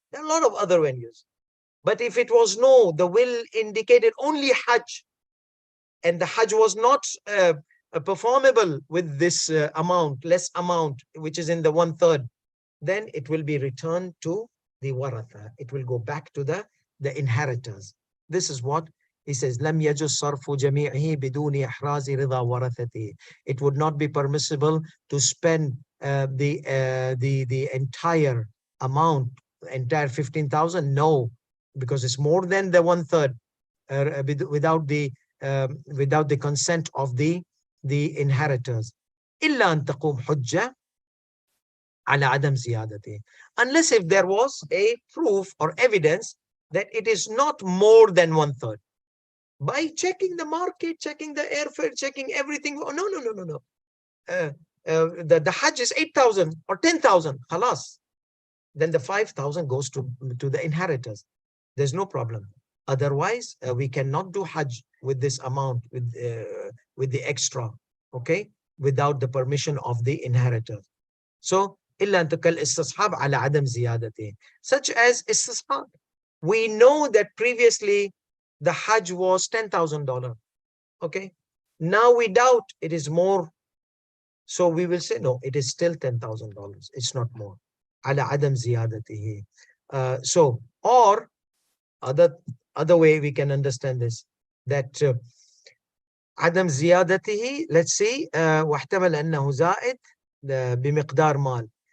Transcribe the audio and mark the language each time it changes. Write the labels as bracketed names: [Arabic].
[English] There are a lot of other venues. But if it was no, the will indicated only Hajj, and the Hajj was not performable with this less amount, which is in the 1/3, then it will be returned to the waratha. It will go back to the inheritors. This is what he says. [Arabic] لم يجوز صرف جميعه بدون إحراز رضا ورثته. [English] It would not be permissible to spend the entire amount, entire 15,000. No, because it's more than the 1/3, without the consent of the inheritors. [Arabic] إلا أن تقوم حجة على عدم زيادته. [English] Unless if there was a proof or evidence that it is not more than 1/3. By checking the market, checking the airfare, checking everything. Oh, no, no, no, no, no. The Hajj is 8,000 or 10,000. Halas. Then the 5,000 goes to the inheritors. There's no problem. Otherwise, we cannot do Hajj with this amount, with the extra, okay, without the permission of the inheritor. So, [Arabic] إلا أن تكل استصحاب على عدم زيادته, [English] such as istisxab. We know that previously the Hajj was $10,000. Okay, now we doubt it is more, so we will say no, it is still $10,000. It's not more. [Arabic] على عدم زيادته. [English] So, or other way we can understand this, that [Arabic] عدم زيادته, [English] let's see, [Arabic] واحتمل أنه زائد بمقدار مال.